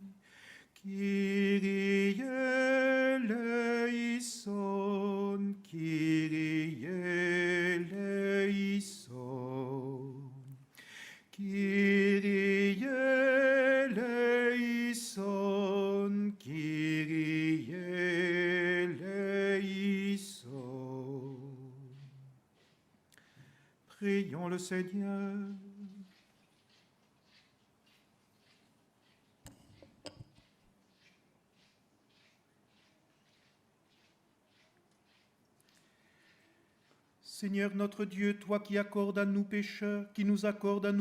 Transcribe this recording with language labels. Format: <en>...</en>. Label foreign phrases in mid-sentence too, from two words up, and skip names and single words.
<el>Kyrie eleison, Kyrie eleison. Kyrie eleison, Kyrie eleison.</el> <fr>Prions le Seigneur. Seigneur notre Dieu, toi qui accordes à nous pécheurs, qui nous accordes à nous</fr>